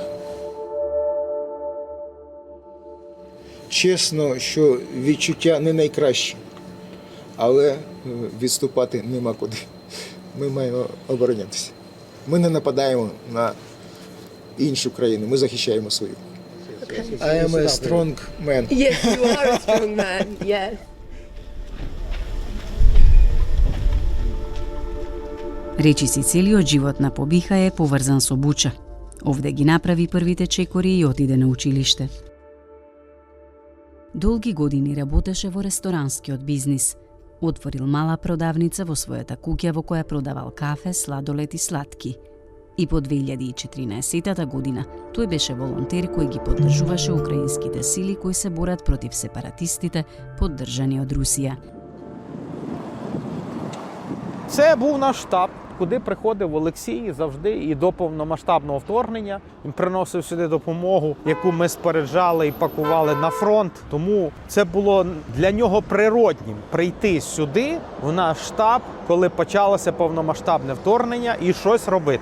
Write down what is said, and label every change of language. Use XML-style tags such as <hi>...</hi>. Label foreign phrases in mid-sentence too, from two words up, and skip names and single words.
<uk>Чесно, що відчуття не найкраще, але відступати нема куди. Ми маємо оборонятися. Ми не нападаємо на іншу країну, ми захищаємо свою.</uk> <en>I am a strong man. Yes, you are a strong man, yes.</en> <mk>Речиси целиот живот на Побихај е поврзан со Буча. Овде ги направи првите чекори и отиде на училиште. Долги години работеше во ресторанскиот бизнис. Отворил мала продавница во својата куќа во која продавал кафе, сладолед и сладки. И по 2014 година тој беше волонтер кој ги поддржуваше украинските сили кои се борат против сепаратистите поддржани од Русија.</mk> <uk>Це був наш штаб, куди приходив Олексій завжди і до повномасштабного вторгнення. Він приносив сюди допомогу, яку ми споряджали і пакували на фронт. Тому це було для нього природнім прийти сюди, в наш штаб, коли почалося повномасштабне вторгнення, і щось робити.</uk>